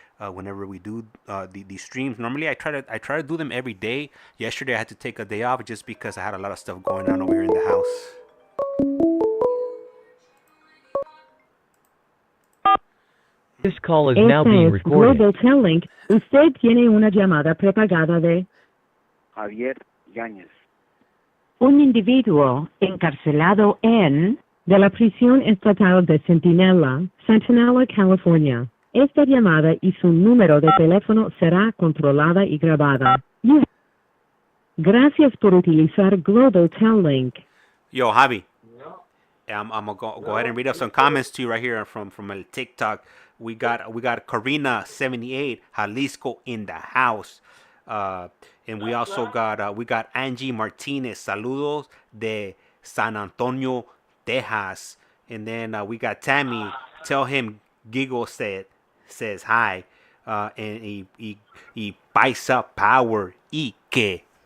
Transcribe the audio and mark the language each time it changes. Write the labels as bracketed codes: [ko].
[en] Whenever we do these streams, normally I try to do them every day. Yesterday I had to take a day off just because I had a lot of stuff going on over here in the house. This call is now being recorded. Global Tel Link. [es] Usted tiene una llamada prepagada de Javier Yáñez. un individuo encarcelado de la prisión estatal de Centinela, California. Esta llamada y su número de teléfono será controlada y grabada. Gracias por utilizar Global Tel Link. [en] Yo, Javi. I'm gonna go ahead and read up some comments to you right here from el TikTok. We got Karina 78 Jalisco in the house, and we also got Angie Martinez. [es] Saludos de San Antonio, Texas. [en] And then we got Tammy. Tell him Giggle says hi, and he Paisa Power Ike.